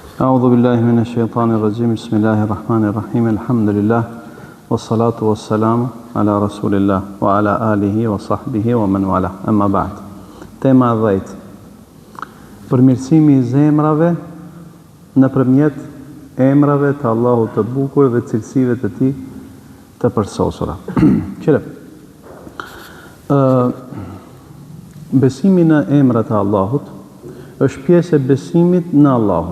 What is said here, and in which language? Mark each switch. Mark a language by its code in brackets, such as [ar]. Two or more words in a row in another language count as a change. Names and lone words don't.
[ar] أعوذ بالله من الشيطان الرجيم بسم الله الرحمن الرحيم. الحمد لله والصلاة والسلام على رسول الله وعلى آله وصحبه ومن والاه أما بعد. [sq] Tema 10. Përmirësimi I zemrave nëpërmjet emrave të Allahut të bukur dhe cilësive të Tij të përsosura. Qëre. Besimi në emrat e Allahut është pjesë e besimit në Allahun.